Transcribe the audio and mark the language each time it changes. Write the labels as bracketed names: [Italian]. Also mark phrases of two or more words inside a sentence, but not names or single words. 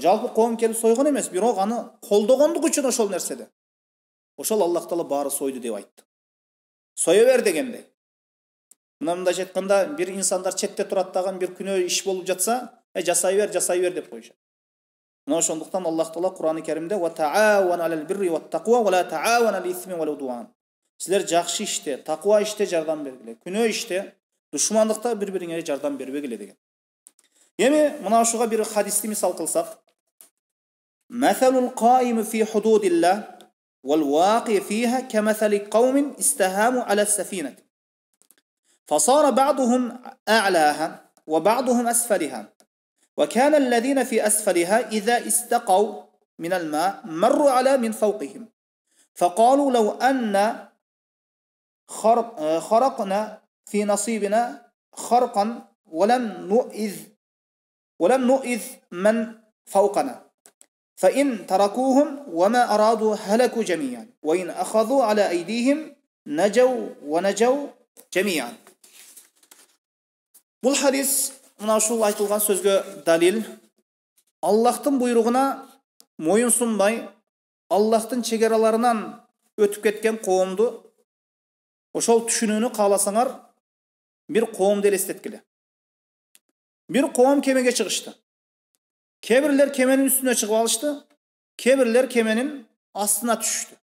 [Kyrgyz] Жалпы коом келип сойгон эмес, бирок аны колдогондугу үчүн ошол нерседе. Ошол Аллах Таала баары сойду деп айтты. Сое бер дегенде. Мындайча айтканда, bir инсандар четте турат дагы bir күнөө иш болуп жатса, жасай бер деп коюшат. Мына ошондуктан Аллах Таала Кур'ан-ы Керимде [Arabic] "وتعاونوا على البر والتقوى ولا تعاونوا على الإثم والعدوان". [Kyrgyz] Силер жакшы иште, таква иште жардам бергиле. Күнөө иште, душмандыкта бири-бириңерге жардам бербегиле деген. Эми мына ушуга бир хадисти мисал кылсак, [Arabic] "مثل القائم في حدود الله والواقع فيها كمثل قوم استهموا على السفينة. فصار بعضهم أعلاها وبعضهم أسفلها. وكان الذين في أسفلها إذا استقوا من الماء مروا على من فوقهم فقالوا لو أن خرقنا في نصيبنا خرقا ولم نؤذ ولم نؤذ من فوقنا فإن تركوهم وما أرادوا هلكوا جميعا وإن أخذوا على أيديهم نجوا ونجوا جميعا. [Kyrgyz] Бұл хадис мына ушул айтылган сөзгө далил. Аллахтын буйругуна мойын сунбай, Аллахтын чегераларынан өтүп кеткен коомду ошол түшүнүүнү кааласаңар, бир коомду элестеткиле. Бир коом кемеге чыгышты. Кебирлер кеменин üstüne чыгып алышты, кебирлер кеменин астына түшүштү.